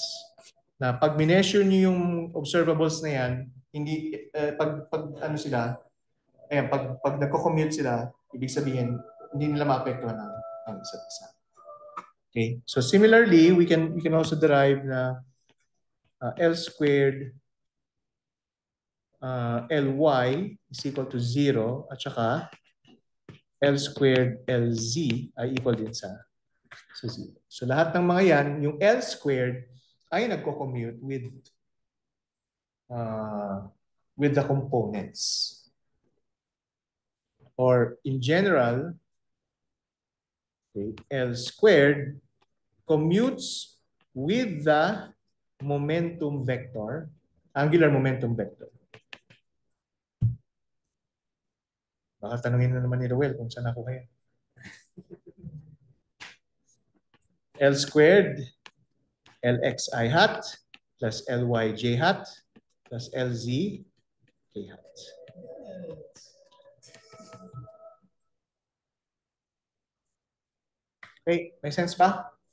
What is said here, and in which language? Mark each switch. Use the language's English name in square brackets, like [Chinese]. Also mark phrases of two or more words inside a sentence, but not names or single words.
[Filipino] Na pag mineasure niyo yung observables na yan, hindi, pag ano sila, ayan, pag nagko-commute sila, ibig sabihin, hindi nila maapektuhan ang isa't isa. [English] Okay? So similarly, we can also derive na L squared Ly is equal to 0 [Filipino] at saka [English] L squared Lz [Filipino] ay equal din sa [English] 0. [Filipino] So lahat ng mga yan, yung [English] L squared [Filipino] ay nagko-commute [English] with the components. Or in general, okay, L squared commutes with the momentum vector, angular momentum vector. [Filipino] Baka tanungin na naman ni Roel kung saan ako kaya. [English] L squared Lxi hat plus Lyj hat plus Lz k hat. [Filipino] Okay, may sense pa?